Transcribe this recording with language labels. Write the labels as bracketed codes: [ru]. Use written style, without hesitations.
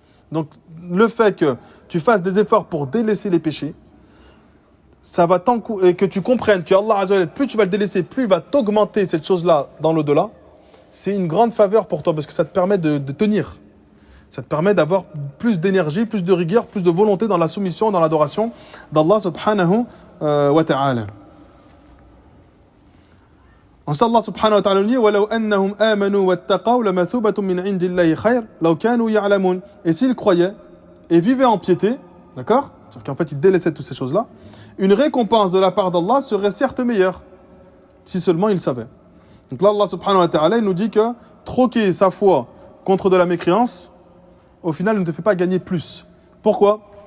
[fr] Donc, le fait que tu fasses des efforts pour délaisser les péchés, ça va et que tu comprennes que Allah Azza wa Jal, plus tu vas le délaisser, plus il va t'augmenter cette chose-là dans l'au-delà, c'est une grande faveur pour toi, parce que ça te permet de tenir. Ça te permet d'avoir plus d'énergie, plus de rigueur, plus de volonté dans la soumission, dans l'adoration d'Allah subhanahu wa ta'ala. Ensuite, Allah subhanahu wa ta'ala dit [ar] وَلَوْ أَنَّهُمْ آمَنُوا وَاتَّقَوْا لَمَثُوبَةٌ مِّنْ عِنْدِ اللَّهِ خَيْرٌ لَوْ كَانُوا يَعْلَمُونَ. [fr] Et s'ils croyaient et vivaient en piété, d'accord? C'est-à-dire qu'en fait, ils délaissaient toutes ces choses-là, une récompense de la part d'Allah serait certes meilleure, si seulement ils savaient. Donc là, Allah subhanahu wa ta'ala, il nous dit que troquer sa foi contre de la mécréance, au final, ne te fait pas gagner plus. Pourquoi?